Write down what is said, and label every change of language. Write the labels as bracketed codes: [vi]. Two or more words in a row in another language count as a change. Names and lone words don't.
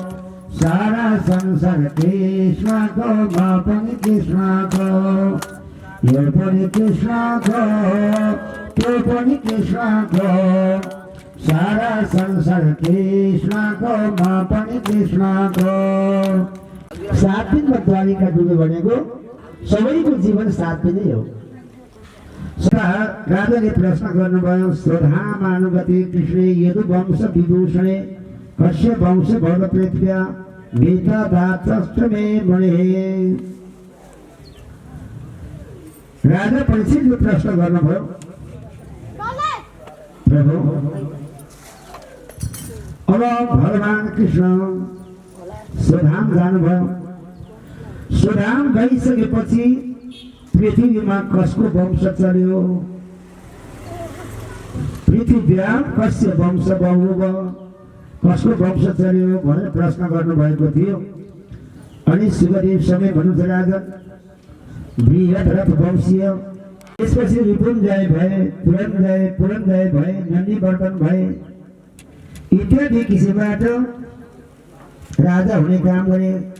[ne] सारा संसार कृष्णको म पनि कृष्णको यो पनि कृष्णको त्यो पनि कृष्णको सारा संसार कृष्णको म पनि कृष्णको। 7 दिनमा द्वारिका डुब्यो भनेको सबैको जीवन 7 दिनै हो। राजाले प्रश्न गर्नुभयो [sa] स्वधामानुगते कृष्णे यदु वंश विभूषणे कस्य वंश भव पृथ्व्या वेदादातस्त्वमे मुने। [ne] राजा परीक्षितले प्रश्न गर्नुभयो प्रभु अब भगवान कृष्ण स्वधाम जानुभयो। स्वधाम गइसकेपछि पृथ्वीमा कसको वंश चल्यो? [sa] पृथ्व्यां कस्य वंश बहुव [ne] कसको वंश चल्यो भनेर प्रश्न गर्नुभएको थियो। अनि सुखदेव समय भन्नुहुन्छ राजन बृहद्रथ वंशीय। त्यसपछि रिपुञ्जय भए, पुरञ्जय भए, नन्दिवर्धन भए इत्यादि किसिमबाट राजा हुने काम गरे।